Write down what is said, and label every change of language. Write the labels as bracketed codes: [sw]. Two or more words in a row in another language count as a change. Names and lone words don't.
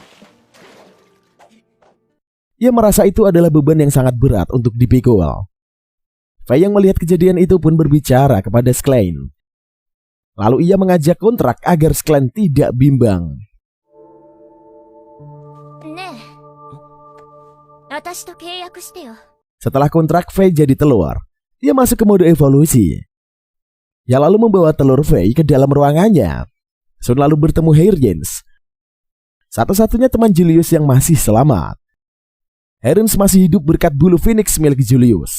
[id] Ia merasa itu adalah beban yang sangat berat untuk dipikul. Faye yang melihat kejadian itu pun berbicara kepada Sklen. Lalu ia mengajak kontrak agar Sklen tidak bimbang. [ja] ねえ私と契約してよ。 [id] Setelah kontrak V jadi telur, ia masuk ke mode evolusi. Ia lalu membawa telur V ke dalam ruangannya. Sun lalu bertemu Heirjens, satu-satunya teman Julius yang masih selamat. Heirjens masih hidup berkat bulu Phoenix milik Julius.